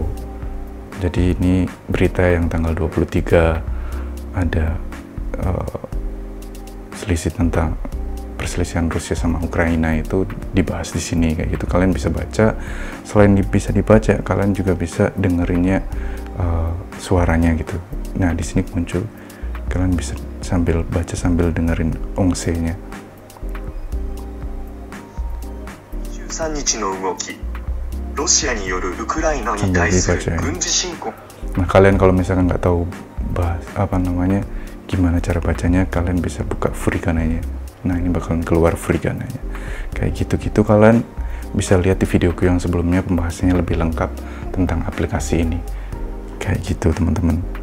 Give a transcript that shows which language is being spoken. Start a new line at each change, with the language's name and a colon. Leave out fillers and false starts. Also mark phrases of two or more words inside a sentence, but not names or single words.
Indonesian: Jadi ini berita yang tanggal 23 ada selisih tentang perselisihan Rusia sama Ukraina itu dibahas di sini kayak gitu. Kalian bisa baca. Selain bisa dibaca, kalian juga bisa dengerinnya suaranya gitu. Nah di sini muncul, kalian bisa sambil baca sambil dengerin ongse-nya.
Japanese: 23 日の動き、ロシアによるウクライナに対する軍事侵攻。
Indonesian: Nah kalian kalau misalkan nggak tahu bahas apa namanya gimana cara bacanya, kalian bisa buka furikananya. Nah ini bakalan keluar furikananya. Kayak gitu-gitu kalian bisa lihat di videoku yang sebelumnya, pembahasannya lebih lengkap tentang aplikasi ini. Kayak gitu teman-teman.